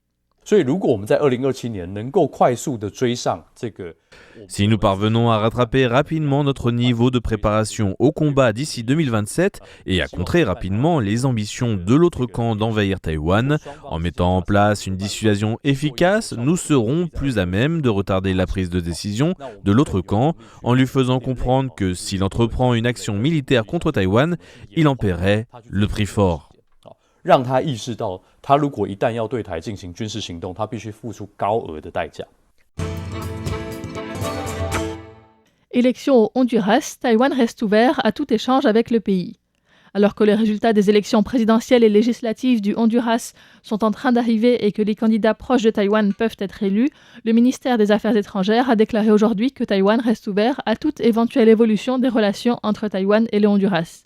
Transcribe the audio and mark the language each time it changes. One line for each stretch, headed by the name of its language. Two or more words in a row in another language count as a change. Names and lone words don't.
French: Si nous parvenons à rattraper rapidement notre niveau de préparation au combat d'ici 2027 et à contrer rapidement les ambitions de l'autre camp d'envahir Taïwan, en mettant en place une dissuasion efficace, nous serons plus à même de retarder la prise de décision de l'autre camp en lui faisant comprendre que s'il entreprend une action militaire contre Taïwan, il en paierait le prix fort.
Chinese: 让他意识到，他如果一旦要对台进行军事行动，他必须付出高额的代价。
French: Élection au Honduras, Taïwan reste ouvert à tout échange avec le pays. Alors que les résultats des élections présidentielles et législatives du Honduras sont en train d'arriver et que les candidats proches de Taïwan peuvent être élus, le ministère des Affaires étrangères a déclaré aujourd'hui que Taïwan reste ouvert à toute éventuelle évolution des relations entre Taïwan et le Honduras.